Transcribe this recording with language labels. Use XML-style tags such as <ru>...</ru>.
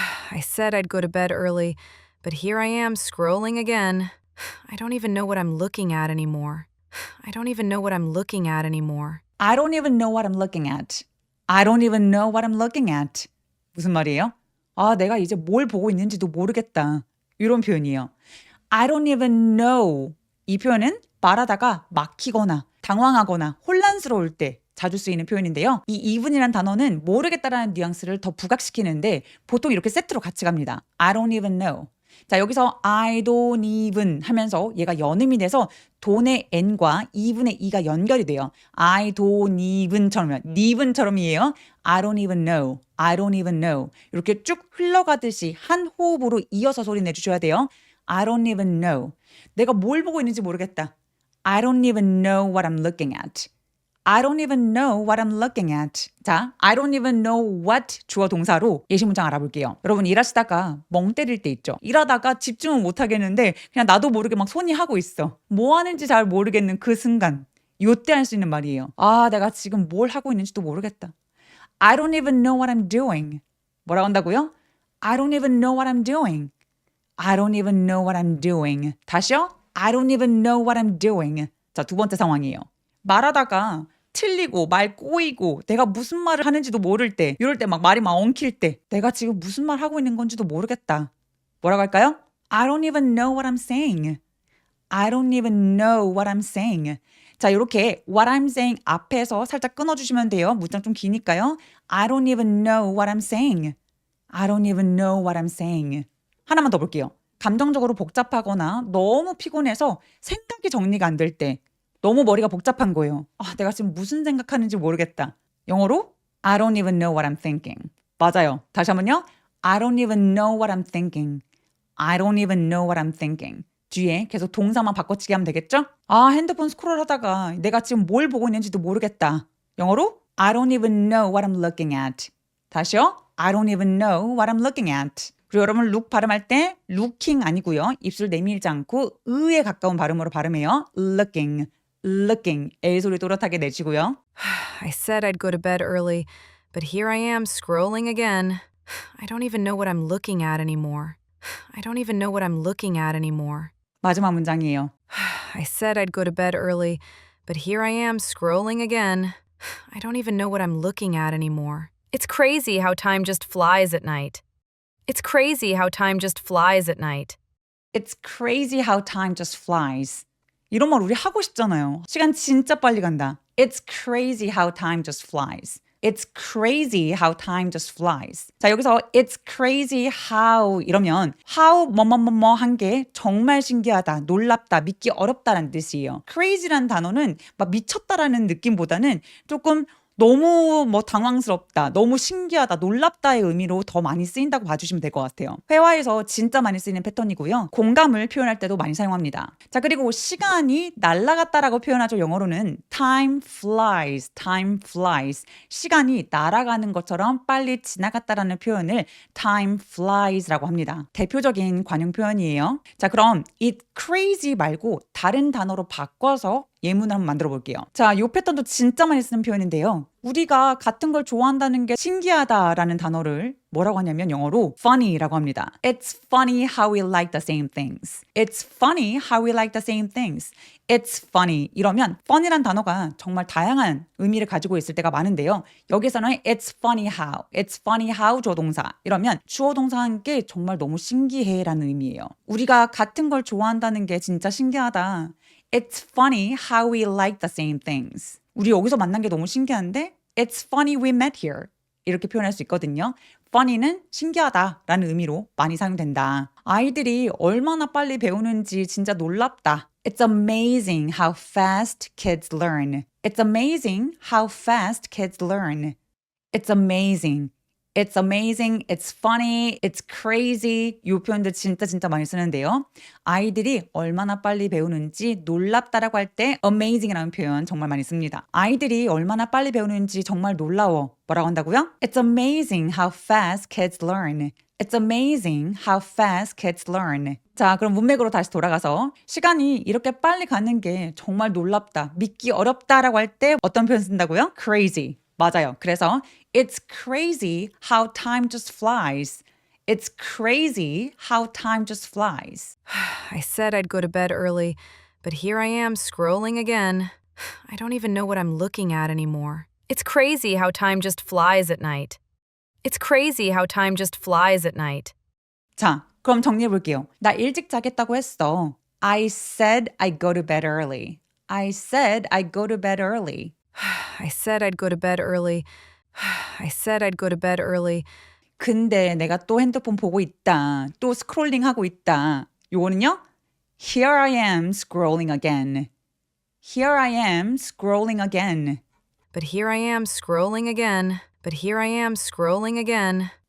<en>I said I'd go to bed early, but here I am scrolling again. I don't even know what I'm looking at anymore. I don't even know what I'm looking at anymore. I don't even know what I'm looking at. I don't even know what I'm looking at.</en> <ko>무슨 말이에요? 아, 내가 이제 뭘 보고 있는지도 모르겠다. 이런 표현이에요.</ko> <en>I don't even know.</en> <ko>이 표현은 말하다가 막히거나 당황하거나 혼란스러울 때 자주 쓰이는 표현인데요. 이 even이란 단어는 모르겠다라는 뉘앙스를 더 부각시키는데 보통 이렇게 세트로 같이 갑니다.</ko> <en>I don't even know.</en> <ko>자, 여기서</ko> <en>I don't even</en> <ko>하면서 얘가 연음이 돼서 돈의 n과 even의 e가 연결이 돼요.</ko> <en>I don't even처럼요. even처럼이에요. I don't even know. I don't even know.</en> <ko>이렇게 쭉 흘러가듯이 한 호흡으로 이어서 소리 내주셔야 돼요.</ko> <en>I don't even know.</en> <ko>내가 뭘 보고 있는지 모르겠다.</ko> <en>I don't even know what I'm looking at. I don't even know what I'm looking at.</en> <ko>자,</ko> <en>I don't even know what</en> <ko>주어 동사로 예시 문장 알아볼게요. 여러분 일하시다가 멍 때릴 때 있죠. 일하다가 집중은 못 하겠는데 그냥 나도 모르게 막 손이 하고 있어. 뭐 하는지 잘 모르겠는 그 순간. 요때 할 수 있는 말이에요. 아, 내가 지금 뭘 하고 있는지도 모르겠다.</ko> <en>I don't even know what I'm doing.</en> <ko>뭐라고 한다고요?</ko> <en>I don't even know what I'm doing. I don't even know what I'm doing.</en> <ko>다시요?</ko> <en>I don't even know what I'm doing.</en> <ko>자, 두 번째 상황이에요. 말하다가 틀리고 말 꼬이고 내가 무슨 말을 하는지도 모를 때 이럴 때 막 말이 막 엉킬 때 내가 지금 무슨 말 하고 있는 건지도 모르겠다. 뭐라고 할까요?</ko> <en>I don't even know what I'm saying. I don't even know what I'm saying.</en> <ko>자, 이렇게</ko> <en>what I'm saying</en> <ko>앞에서 살짝 끊어주시면 돼요. 문장 좀 기니까요.</ko> <en>I don't even know what I'm saying. I don't even know what I'm saying.</en> <ko>하나만 더 볼게요. 감정적으로 복잡하거나 너무 피곤해서 생각이 정리가 안 될 때 너무 머리가 복잡한 거예요. 아, 내가 지금 무슨 생각하는지 모르겠다. 영어로</ko> <en>I don't even know what I'm thinking.</en> <ko>맞아요. 다시 한번요.</ko> <en>I don't even know what I'm thinking. I don't even know what I'm thinking.</en> <ko>뒤에 계속 동사만 바꿔치기 하면 되겠죠? 아, 핸드폰 스크롤하다가 내가 지금 뭘 보고 있는지도 모르겠다. 영어로</ko> <en>I don't even know what I'm looking at.</en> <ko>다시요.</ko> <en>I don't even know what I'm looking at.</en> <ko>그리고 여러분 look 발음할 때 looking 아니고요. 입술 내밀지 않고 으에 가까운 발음으로 발음해요.</ko> <en>looking. looking.</en> <ko>A 소리 또렷하게 내시고요.</ko> <en>I said I'd go to bed early, but here I am scrolling again. I don't even know what I'm looking at anymore. I don't even know what I'm looking at anymore.</en> <ko>마지막 문장이에요.</ko> <en>I said I'd go to bed early, but here I am scrolling again. I don't even know what I'm looking at anymore. It's crazy how time just flies at night. It's crazy how time just flies at night. It's crazy how time just flies.</en> <ko>이런 말 우리 하고 싶잖아요. 시간 진짜 빨리 간다.</ko> <en>It's crazy how time just flies. It's crazy how time just flies.</en> <ko>자, 여기서</ko> <en>it's crazy how</en> <ko>이러면 how 뭐뭐뭐뭐 한 게 정말 신기하다, 놀랍다, 믿기 어렵다라는 뜻이에요. crazy라는 단어는 막 미쳤다라는 느낌보다는 조금 너무 뭐 당황스럽다, 너무 신기하다, 놀랍다의 의미로 더 많이 쓰인다고 봐주시면 될 것 같아요. 회화에서 진짜 많이 쓰이는 패턴이고요. 공감을 표현할 때도 많이 사용합니다. 자, 그리고 시간이 날아갔다라고 표현하죠. 영어로는</ko> <en>time flies, time flies.</en> <ko>시간이 날아가는 것처럼 빨리 지나갔다라는 표현을 time flies라고 합니다. 대표적인 관용 표현이에요. 자, 그럼 it crazy 말고 다른 단어로 바꿔서 예문을 한번 만들어 볼게요. 자, 이 패턴도 진짜 많이 쓰는 표현인데요. 우리가 같은 걸 좋아한다는 게 신기하다라는 단어를 뭐라고 하냐면 영어로 funny라고 합니다.</ko> <en>It's funny how we like the same things. It's funny how we like the same things.</en> <ko>It's funny 이러면 funny란 단어가 정말 다양한 의미를 가지고 있을 때가 많은데요. 여기서는</ko> <en>it's funny how, it's funny how</en> <ko>조동사 이러면 주어 동사와 함께 정말 너무 신기해라는 의미예요. 우리가 같은 걸 좋아한다는 게 진짜 신기하다.</ko> <en>It's funny how we like the same things.</en> <ko>우리 여기서 만난 게 너무 신기한데</ko> <en>It's funny we met here.</en> <ko>이렇게 표현할 수 있거든요. funny는 신기하다라는 의미로 많이 사용된다. 아이들이 얼마나 빨리 배우는지 진짜 놀랍다.</ko> <en>It's amazing how fast kids learn. It's amazing how fast kids learn. It's amazing. It's amazing, it's funny, it's crazy.</en> <ko>이 표현들 진짜 많이 쓰는데요. 아이들이 얼마나 빨리 배우는지 놀랍다라고 할 때 amazing이라는 표현 정말 많이 씁니다. 아이들이 얼마나 빨리 배우는지 정말 놀라워. 뭐라고 한다고요?</ko> <en>It's amazing how fast kids learn. It's amazing how fast kids learn.</en> <ko>자, 그럼 문맥으로 다시 돌아가서 시간이 이렇게 빨리 가는 게 정말 놀랍다, 믿기 어렵다라고 할 때 어떤 표현 쓴다고요? Crazy. 맞아요.</ko> <en>그래서 It's crazy how time just flies. It's crazy how time just flies. I said I'd go to bed early, but here I am scrolling again. I don't even know what I'm looking at anymore. It's crazy how time just flies at night. It's crazy how time just flies at night.</en> <ko>자, 그럼 정리해 볼게요. 나 일찍 자겠다고 했어.</ko> <en>I said I'd go to bed early. I said I'd go to bed early. I said I'd go to bed early. I said I'd go to bed early.</en> <ko>근데 내가 또 핸드폰 보고 있다. 또 스크롤링 하고 있다. 요거는요.</ko> <en>Here I am scrolling again. Here I am scrolling again. But here I am scrolling again. But here I am scrolling again.</en>